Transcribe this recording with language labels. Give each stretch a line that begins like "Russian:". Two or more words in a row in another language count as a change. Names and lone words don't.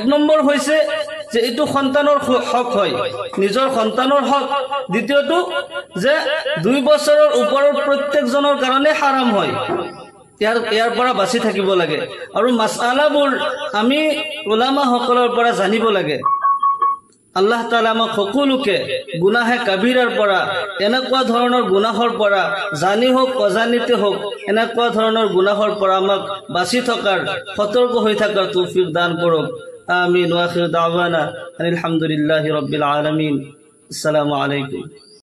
Assamese: নম্বৰ হৈছে যে এটো সন্তানৰ হক হয় নিজৰ সন্তানৰ হক দ্বিতীয়টো যে 2 বছৰৰ ওপৰৰ প্ৰত্যেকজনৰ কাৰণে হাৰাম হয় ইয়াৰ পৰা বাচি থাকিব লাগে আৰু মাসআলাবোৰ আমি উলামা সকলৰ পৰা জানিব লাগে আল্লাহ তাআলা আমাক সকলোকে গুনাহে কাবীৰাৰ পৰা এনেকুৱা ধৰণৰ গুনাহৰ পৰা জানি হোক অজানিতে হোক এনেকুৱা ধৰণৰ গুনাহৰ পৰা আমাক বাচি থকাৰ সতৰ্ক হৈ থকাৰ তৌফিক দান কৰক
Arabic: آمين وآخر دعوانا أن الحمد لله رب العالمين. السلام عليكم.